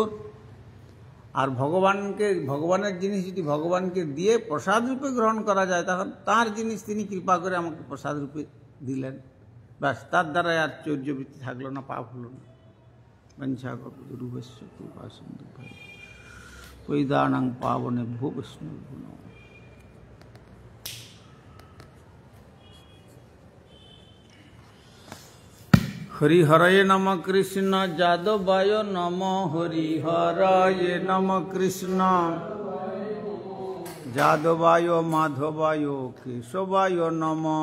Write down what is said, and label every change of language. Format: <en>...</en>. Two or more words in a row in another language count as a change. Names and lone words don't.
<bn>আর ভগবানের জিনিস যদি ভগবানকে দিয়ে প্রসাদ রূপে গ্রহণ করা যায়, তখন তার জিনিস তিনি কৃপা করে আমাকে প্রসাদ রূপে দিলেন, ব্যাস, তার দ্বারা আর চৌর্যবৃত্তি থাকলো না, পাপ হলো না।</bn> <sa>বঞ্ছাকল্পতরুভ্যশ্চ কৃপা সিন্ধুভ্যেব পতিতানাং পাবনেভ্যো বৈষ্ণবেভ্যো নমঃ। হরিহরয়ে নম কৃষ্ণ যাদবায় নম, হরিহরয়ে নম কৃষ্ণ যাদবায় মাধবায় কেশবায় নম।</sa>